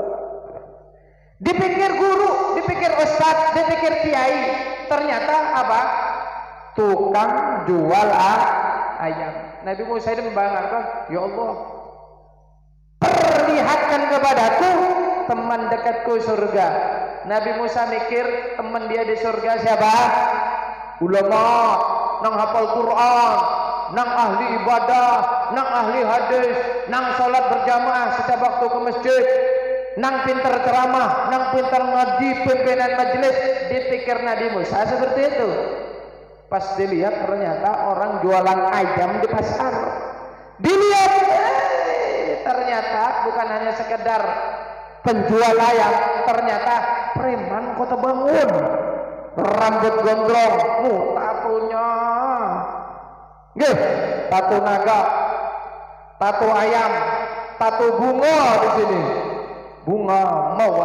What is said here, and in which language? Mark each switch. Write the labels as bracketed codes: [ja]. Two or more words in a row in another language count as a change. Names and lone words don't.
[id] Dipikir guru, dipikir ustadz, dipikir kiai, ternyata apa? Tukang jual ayam. Nabi Musa ini membayangkan, ya Allah, perlihatkan kepadaku teman dekatku surga. Nabi Musa mikir teman dia di surga siapa? Ulama, [bjn] nang hafal Quran, nang ahli ibadah, nang ahli hadis, nang sholat berjamaah setiap waktu ke masjid, nang pintar ceramah, nang pintar ngaji, pimpinan majelis. [id] Dipikir Nabi Musa seperti itu. Pas dilihat ternyata orang jualan ayam di pasar. Dilihat, ternyata bukan hanya sekedar penjual ayam, ternyata preman Kota Bangun, rambut gondrong, tatunya, tatu naga, tatu ayam, tatu bunga di sini, bunga mawar.